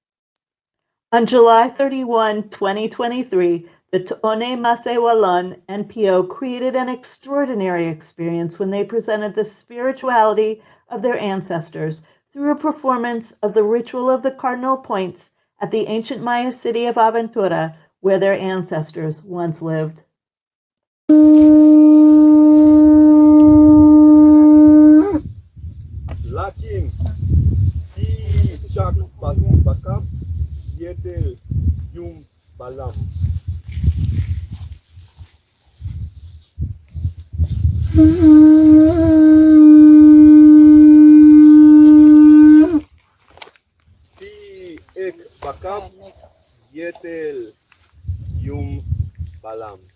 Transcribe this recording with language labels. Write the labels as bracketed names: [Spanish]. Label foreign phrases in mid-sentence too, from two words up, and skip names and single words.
[English] On July 31, 2023, the To'one Masewalon NPO created an extraordinary experience when they presented the spirituality of their ancestors through a performance of the ritual of the cardinal points at the ancient Maya city of Aventura, where their ancestors once lived. [Yucateco] Lakim, si chak bakam, yetel yum balam. Si ek bakam, yetel yum balam.